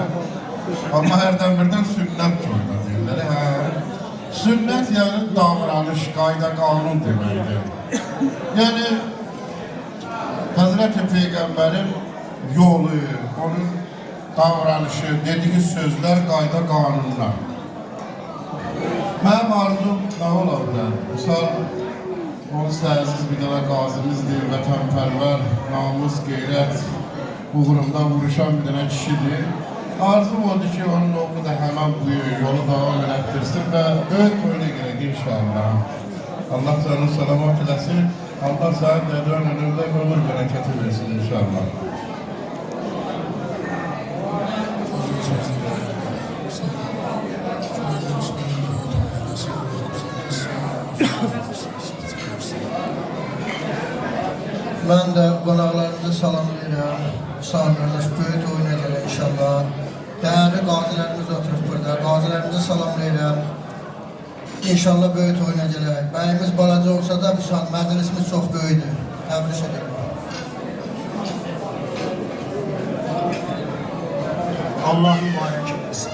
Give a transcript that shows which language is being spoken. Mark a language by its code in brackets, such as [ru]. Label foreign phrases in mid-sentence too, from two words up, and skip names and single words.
[az] Ama herden birden sünnet toyda deyirler. Sünnet yani davranış, qayda, qanun deməkdir. Yani Hazreti Peygamberin yolu, onun davranışı, dediği sözler, qayda, qanunlar. Mənim arzum nə ola bilər? Misal, onun səhərsiz bir dənə qazimizdir, vətənpərvər, namus, qeyrət uğrunda vuruşan bir dənə kişidir. Arzum odur ki, onun oğlu da hemen bu yolu devam ettirsin ve böyük toyuna girək inşallah. Allah canını salamat eləsin. Allah sana dediğin önümde ömür bereketi versin inşallah. Ben de qonaqlarınızı salamlayıram. Sağolunuz, böyük oyuna gələ inşallah. Değerli qazilərimiz oturub burada. Qazilərimizi salamlayıram. İnşallah böyük oyuna gələk. Bəyimiz balaca olsa da məclisimiz çox böyükdür. Təbrik edirəm. Allah mübarək etsin.